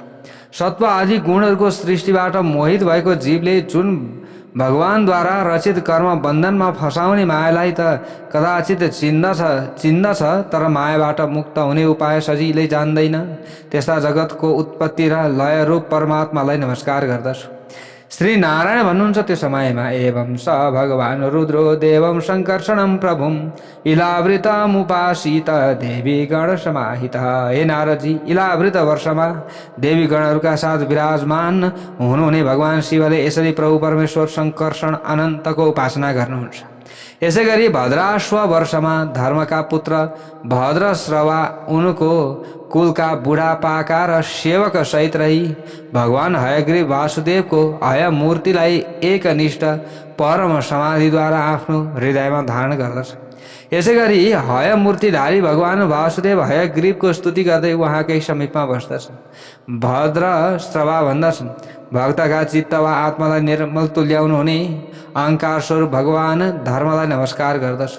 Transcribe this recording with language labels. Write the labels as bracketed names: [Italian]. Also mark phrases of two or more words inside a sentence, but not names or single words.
[Nepali] सत्व आदि गुणहरूको सृष्टिबाट मोहित भएको जीवले जुन भगवानद्वारा रचित कर्म बन्धनमा फसाउने मायालाई त कदाचित चिन्दछ, तर मायाबाट मुक्त हुने उपाय सजिलै जान्दैन, त्यस्ता जगतको उत्पत्ति र लय रूप परमात्मालाई नमस्कार गर्दछु। श्री नारायण भन्नुहुन्छ त्यो समयमा, [Sanskrit] एवं स भगवान रुद्रो देवं शङ्कर्षणं प्रभुं इलावृतमुपासित देवी गण समाहित। [Nepali] हे नारदजी, इलावृत वर्षमा देवी गणहरूका साथ विराजमान हुनुहुने भगवान शिवले यसरी प्रभु परमेश्वर शङ्कर्षण अनन्तको उपासना गर्नुहुन्छ। यसै गरी भद्राश्व वर्षमा धर्मका पुत्र भद्रश्रवा उनको कुलका बुढापाका र सेवक सहित रही भगवान हयग्रीव वासुदेवको हय मूर्तिलाई एकनिष्ठ परम समाधिद्वारा आफ्नो हृदयमा धारण गर्दछ। यसै गरी हय मूर्तिधारी भगवान वासुदेव हयग्रीवको स्तुति गर्दै उहाँकै समीपमा बस्दछन्। भद्रश्रवा भन्दछन्, भक्तका चित्त वा आत्मालाई निर्मल तुल्याउनु हुने अहङ्कार स्वरूप भगवान धर्मलाई नमस्कार गर्दछु।